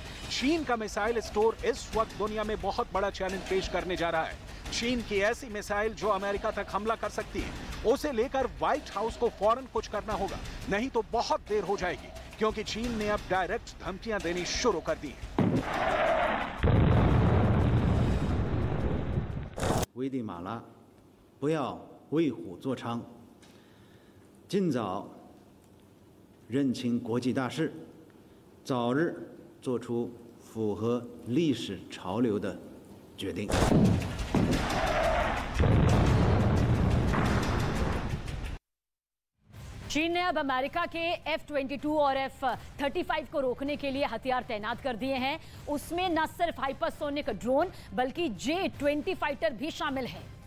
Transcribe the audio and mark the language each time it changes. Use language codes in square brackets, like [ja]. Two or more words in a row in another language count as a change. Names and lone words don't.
[hi] चीन का [en] missile store [hi] इस वक्त दुनिया में बहुत बड़ा चैलेंज पेश करने जा रहा है। चीन की ऐसी मिसाइल जो अमेरिका तक हमला कर सकती है, उसे लेकर व्हाइट हाउस को फौरन कुछ करना होगा, नहीं तो बहुत देर हो जाएगी, क्योंकि चीन ने अब डायरेक्ट धमकियां देनी शुरू कर दी हैं। [zh] 危地马拉，不要为虎作伥，尽早认清国际大势，早日做出符合历史潮流的决定。 [hi] चीन ने अब अमेरिका के F-22 और F-35 को रोकने के लिए हथियार तैनात कर दिए हैं। उसमें न सिर्फ [en] hypersonic drone [hi] बल्कि J-20 फाइटर भी शामिल है।